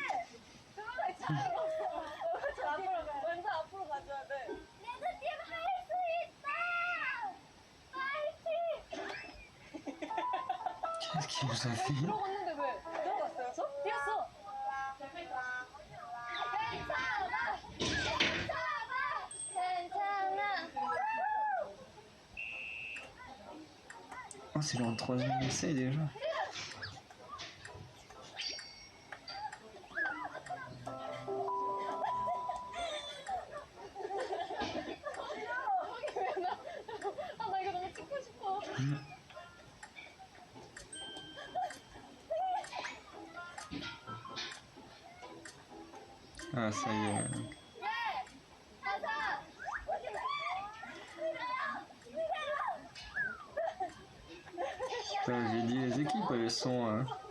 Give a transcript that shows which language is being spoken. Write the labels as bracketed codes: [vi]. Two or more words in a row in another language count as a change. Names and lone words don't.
[ko] 먼저 앞으로 가줘야 돼. 레드팀 할 수 있다! 파이팅! [fr] Qu'est-ce qu'il nous a fait? [ko] 들어갔는데 왜? 들어갔어요? 저? 뛰었어. 괜찮아! 괜찮아! [fr] Oh, c'est leur troisième essai déjà. [ko] 아, 나 이거 너무 찍고 싶어. [fr] Ah, ça y est. [ko] 가자! [fr] Putain, j'ai dit, les équipes, elles sont...